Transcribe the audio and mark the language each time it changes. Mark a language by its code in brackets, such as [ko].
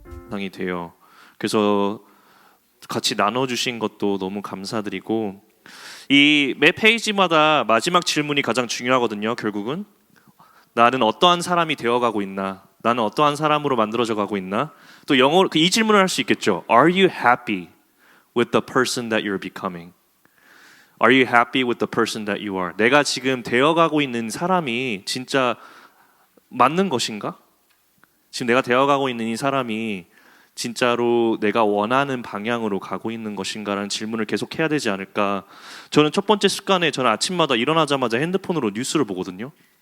[ko] 상이 돼요. 그래서 같이 나눠주신 것도 너무 감사드리고 이 매 페이지마다 마지막 질문이 가장 중요하거든요. 결국은 나는 어떠한 사람이 되어가고 있나? 나는 어떠한 사람으로 만들어져 가고 있나? 또 영어로 이 질문을 할 수 있겠죠. [en] Are you happy with the person that you're becoming? Are you happy with the person that you are? [ko] 내가 지금 되어가고 있는 사람이 진짜 맞는 것인가? 지금 내가 되어가고 있는 이 사람이 진짜로 내가 원하는 방향으로 가고 있는 것인가라는 질문을 계속 해야 되지 않을까. 저는 첫 번째 습관에 저는 아침마다 일어나자마자 핸드폰으로 뉴스를 보거든요.